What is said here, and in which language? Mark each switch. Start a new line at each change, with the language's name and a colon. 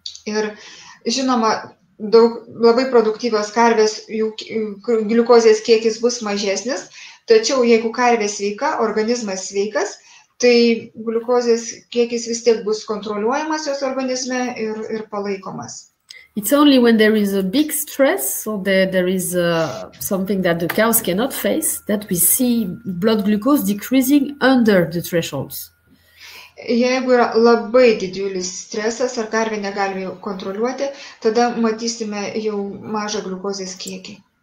Lithuanian: Ir žinoma, labai produktyvios karvės, jų gliukozės kiekis bus mažesnis, tačiau jeigu karvė sveika, organizmas sveikas, tai gliukozės kiekis vis tiek bus kontroliuojamas jos organizme ir palaikomas.
English: It's only when there is a big stress or there is something that the cows cannot face that we see blood glucose decreasing under the thresholds.
Lithuanian: Jeigu yra labai didžiulis stresas ar karvė negali jau kontroliuoti, tada matysime jau mažą gliukozės kiekį.